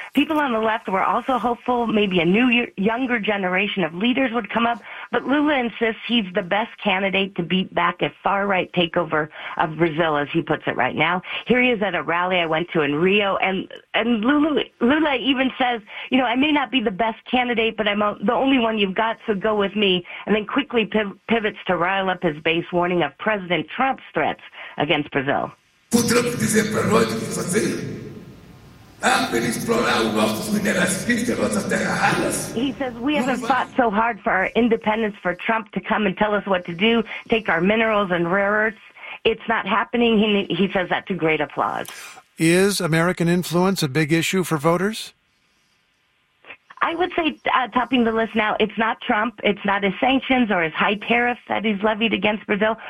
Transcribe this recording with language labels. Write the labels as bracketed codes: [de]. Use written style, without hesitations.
[en] People on the left were also hopeful maybe a new, younger generation of leaders would come up, but Lula insists he's the best candidate to beat back a far-right takeover of Brazil, as he puts it right now. Here he is at a rally I went to in Rio, and Lula even says, you know, I may not be the best candidate, but I'm the only one you've got, so go with me, and then quickly pivots to rile up his base, warning of President Trump's threats against Brazil. [pt] O Trump dizer para nós o que fazer? Ah, ele explorar os nossos minerais físicos, nossas terras raras. [en] He says, we haven't fought so hard for our independence for Trump to come and tell us what to do, take our minerals and rare earths. It's not happening. He says that to great applause. Is American influence a big issue for voters? I would say, topping the list now, it's not Trump, it's not his sanctions or his high tariffs that he's levied against Brazil.